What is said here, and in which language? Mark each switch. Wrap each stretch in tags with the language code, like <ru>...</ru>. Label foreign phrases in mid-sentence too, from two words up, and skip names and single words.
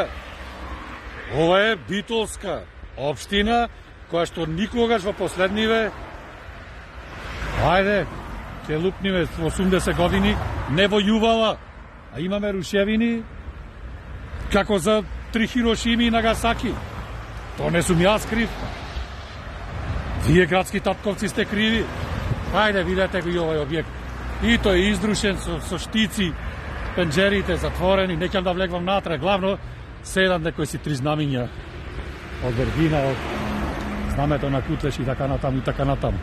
<mk>Ова е Битолска општина, која што никогаш во последниве, ајде, ќе лупниме во 80 години, не војувала, а имаме рушевини, како за 3 Hirošimi i Nagasaki. То не сум јас крив. Вие градски татковци сте криви. Хајде, видете го и овај објект. И тој е издрушен со штици, пенџерите затворени, не ќе да влегвам натре. Главно, седам некои си 3 знамиња од Вербина, од знамето на Кутлеш и така натаму и така натаму.</mk>